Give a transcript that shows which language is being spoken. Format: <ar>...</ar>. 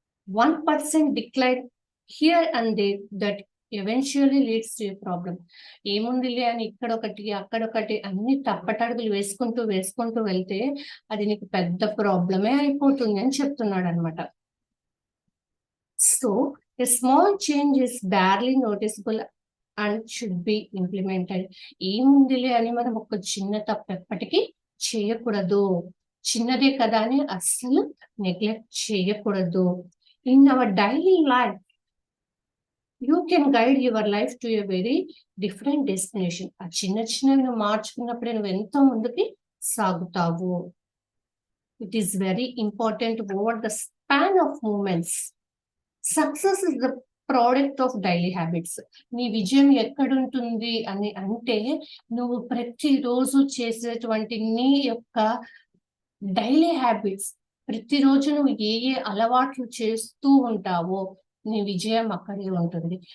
<en>1% decline here and there that eventually leads to a problem.</en> <te>ఏముందిలే అని ఇక్కడొకటి అక్కడొకటి అన్ని తప్పటడుగులు వేసుకుంటూ వెళ్తే అది నీకు పెద్ద ప్రాబ్లమే అయిపోతుంది అని చెప్తున్నాడు అనమాట.</te> <en>So a small change is barely noticeable and should be implemented.</en> <te>ఏముందిలే అని మనం ఒక చిన్న తప్పు ఎప్పటికీ చేయకూడదు. చిన్నదే కదా అని అస్సలు నెగ్లెక్ట్ చేయకూడదు.</te> <en>In our daily life, you can guide your life to a very different destination.</en> <te>ఆ చిన్నవి నువ్వు మార్చుకున్నప్పుడే నువ్వు ఎంతో ముందుకి సాగుతావు.</te> <en>It is very important over the span of moments. Success is the product of daily habits.</en> <te>నీ విజయం ఎక్కడుంటుంది అని అంటే నువ్వు ప్రతిరోజు చేసేటువంటి నీ యొక్క డైలీ హ్యాబిట్స్, ప్రతిరోజు నువ్వు ఏ అలవాట్లు చేస్తూ ఉంటావో నీ విజయం అక్కడే ఉంటుంది.</te>